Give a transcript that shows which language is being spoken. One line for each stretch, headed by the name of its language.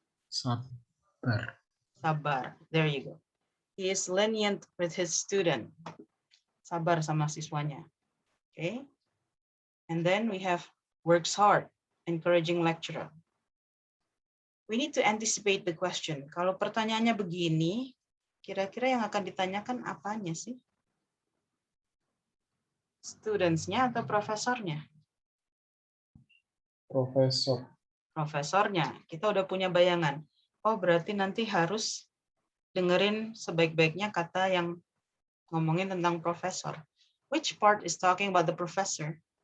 Indonesian: sabar,
English: Sabar. There you go. He is lenient with his student.
Indonesian: Sabar sama siswanya.
English: Okay. And then we have works hard, encouraging lecturer. We need to anticipate the question.
Indonesian: Kalau pertanyaannya begini, kira-kira yang akan ditanyakan apanya sih? Students-nya atau profesornya? profesor, Profesornya. Kita udah punya bayangan. Oh, berarti nanti harus dengerin sebaik-baiknya kata yang ngomongin tentang profesor.
English: Which part is talking about the professor?